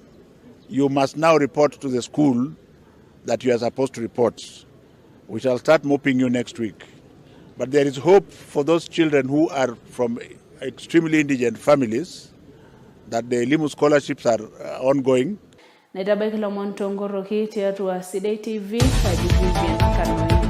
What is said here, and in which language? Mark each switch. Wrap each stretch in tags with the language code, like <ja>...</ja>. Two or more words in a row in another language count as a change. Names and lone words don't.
<en>You must now report to the school that you are supposed to report. We shall start moping you next week. But there is hope for those children who are from extremely indigent families that the Elimu scholarships are ongoing.</en> <mas>Naitabaiki lomon tongoroki tiatua Sidai TV Kanoi Vivian Kanoi.</mas>